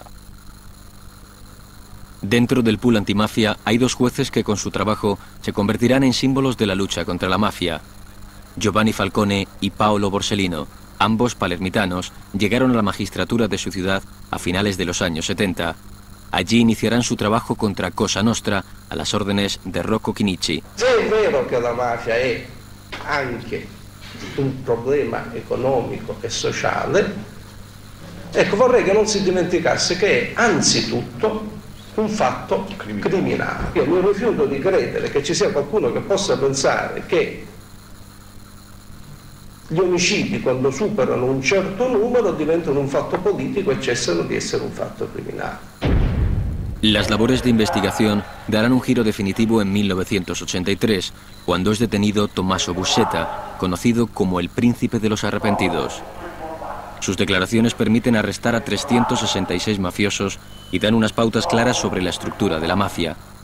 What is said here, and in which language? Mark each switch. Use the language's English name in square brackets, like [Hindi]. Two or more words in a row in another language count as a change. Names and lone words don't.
[Spanish] Dentro del pool antimafia hay 2 jueces que con su trabajo se convertirán en símbolos de la lucha contra la mafia. Giovanni Falcone y Paolo Borsellino, ambos palermitanos, llegaron a la magistratura de su ciudad a finales de los años 70. Allí iniciarán su trabajo contra Cosa Nostra a las órdenes de Rocco Chinnici. [Italian] Se è vero che la mafia è anche un problema economico e sociale, ecco, vorrei che non si dimenticasse che è anzitutto un fatto criminale. Io mi rifiuto di credere che ci sia qualcuno che possa pensare che gli omicidi, quando superano un certo numero, diventano un fatto politico e cessano di essere un fatto criminale. [Spanish] Las labores de investigación darán un giro definitivo en 1983, cuando es detenido Tommaso Buscetta, conocido como el Príncipe de los Arrepentidos. Sus declaraciones permiten arrestar a 366 mafiosos y dan unas pautas claras sobre la estructura de la mafia.